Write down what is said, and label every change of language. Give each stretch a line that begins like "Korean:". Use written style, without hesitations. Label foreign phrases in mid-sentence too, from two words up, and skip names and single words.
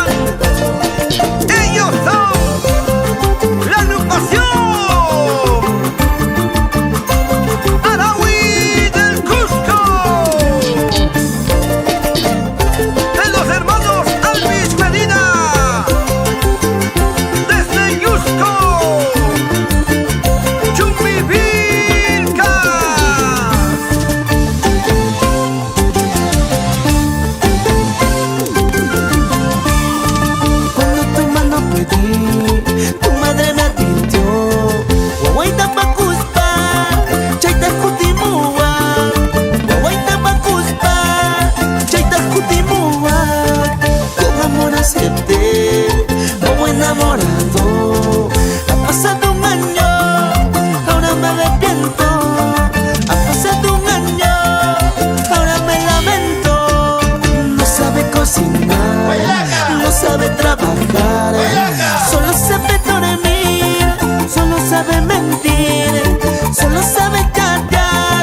Spanish: Ellos son la agrupación Araui del Cusco, de los hermanos Alvis Medina, desde Cusco, Chumbivilcas. Cuando tu mano pedí, tu madre me advirtió.
Quechua: Guaguaita Pacuspa, chaita jutimua. Guaguaita Pacuspa, chaita jutimua.
Spanish: Con amor acepté, como enamorado. Ha pasado un año, ahora me arrepiento. Ha pasado un año, ahora me lamento. No sabe cocinar, no sabe trabajar, solo sabe dormir, solo sabe mentir, solo sabe callar.